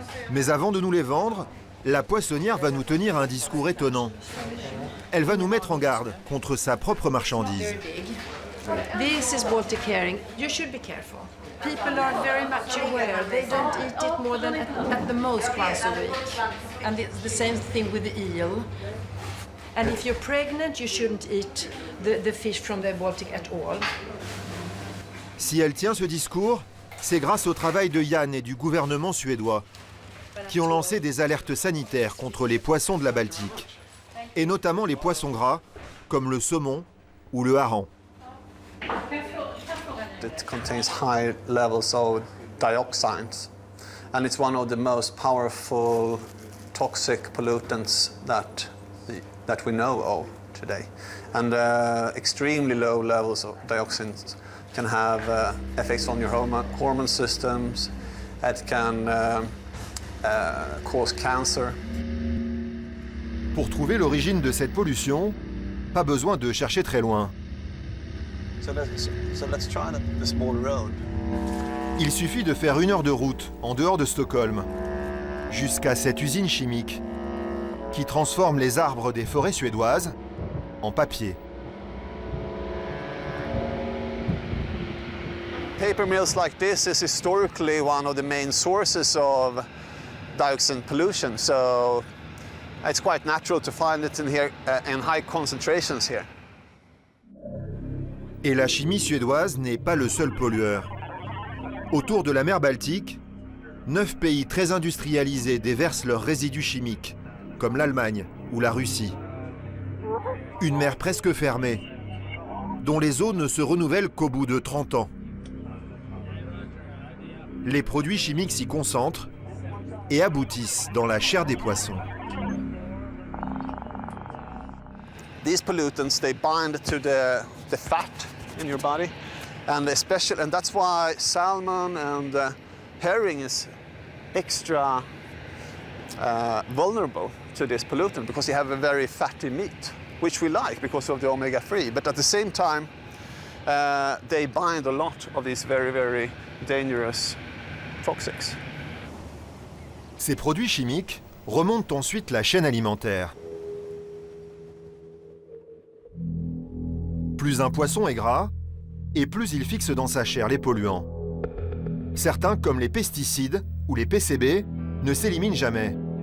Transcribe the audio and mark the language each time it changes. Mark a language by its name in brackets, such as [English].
[French] Mais avant de nous les vendre, la poissonnière va nous tenir un discours étonnant. Elle va nous mettre en garde contre sa propre marchandise. [English] This is Baltic herring. You should be careful. People are very much aware. They don't eat it more than at the most once a week. And it's the same thing with the eel. And if you're pregnant, you shouldn't eat the fish from the Baltic at all. [French] Si elle tient ce discours, c'est grâce au travail de Jan et du gouvernement suédois, qui ont lancé des alertes sanitaires contre les poissons de la Baltique, et notamment les poissons gras, comme le saumon ou le hareng. [English] It contains high levels of dioxins, and it's one of the most powerful toxic pollutants that we know of today. And extremely low levels of dioxins can have effects on your hormone systems. It can cause cancer. [French] Pour trouver l'origine de cette pollution, pas besoin de chercher très loin. [English] So let's try the small road. [French] Il suffit de faire 1 heure de route en dehors de Stockholm, jusqu'à cette usine chimique qui transforme les arbres des forêts suédoises en papier. [English] Paper mills like this is historically one of the main sources of dioxin pollution. So It's quite natural to find it in here in high concentrations here. [French] Et la chimie suédoise n'est pas le seul pollueur. Autour de la mer Baltique, 9 pays très industrialisés déversent leurs résidus chimiques, comme l'Allemagne ou la Russie. Une mer presque fermée, dont les eaux ne se renouvellent qu'au bout de 30 ans. Les produits chimiques s'y concentrent et aboutissent dans la chair des poissons. [English] These pollutants, they bind to the fat in your body, and that's why salmon and herring is extra vulnerable to this pollutant, because they have a very fatty meat, which we like because of the omega-3. But at the same time, they bind a lot of these very, very dangerous toxics. [French] Ces produits chimiques remontent ensuite la chaîne alimentaire. Plus un poisson est gras, et plus il fixe dans sa chair les polluants. Certains, comme les pesticides ou les PCB, ne s'éliminent jamais.